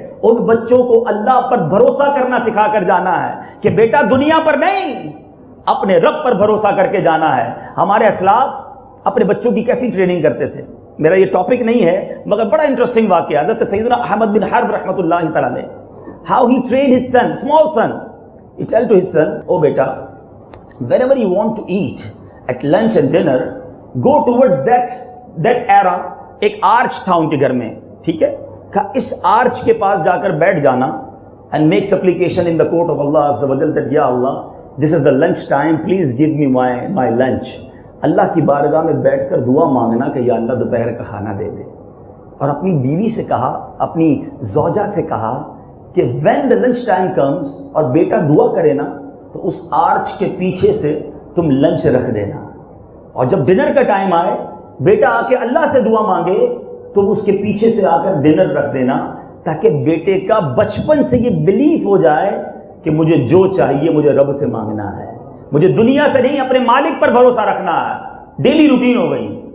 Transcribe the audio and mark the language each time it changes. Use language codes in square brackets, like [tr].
[ur] ان بچوں کو اللہ پر بھروسہ کرنا سکھا کر جانا ہے کہ بیٹا دنیا پر نہیں، اپنے رب پر بھروسہ کر کے جانا ہے. ہمارے اسلاف اپنے بچوں کی کیسی ٹریننگ کرتے تھے، میرا یہ ٹاپک نہیں ہے مگر بڑا انٹرسٹنگ واقعہ. [en] حضرت سیدنا احمد بن حرب رحمۃ اللہ تعالی علیہ، how he trained his son, small son. He tell to his son, oh بیٹا, whenever you want to eat at lunch and dinner, go towards that era. [ur] ایک آرچ تھا ان کے گھر میں، ٹھیک ہے، کہ اس آرچ کے پاس جا کر بیٹھ جانا [en] and make supplication in the court of Allah Azza wa Jal that ya Allah, this is the lunch time, please give me my lunch. [ur] اللہ کی بارگاہ میں بیٹھ کر دعا مانگنا کہ یا اللہ دوپہر کا کھانا دے دے. اور اپنی بیوی سے کہا، اپنی زوجہ سے کہا کہ [en] when the lunch time comes [ur] اور بیٹا دعا کرے نا تو اس آرچ کے پیچھے سے تم لنچ رکھ دینا، اور جب ڈنر کا ٹائم آئے بیٹا آ کے اللہ سے دعا مانگے تو اس کے پیچھے سے آ کر ڈنر رکھ دینا، تاکہ بیٹے کا بچپن سے یہ بلیف ہو جائے کہ مجھے جو چاہیے مجھے رب سے مانگنا ہے، مجھے دنیا سے نہیں اپنے مالک پر بھروسہ رکھنا ہے. ڈیلی روٹین ہو گئی.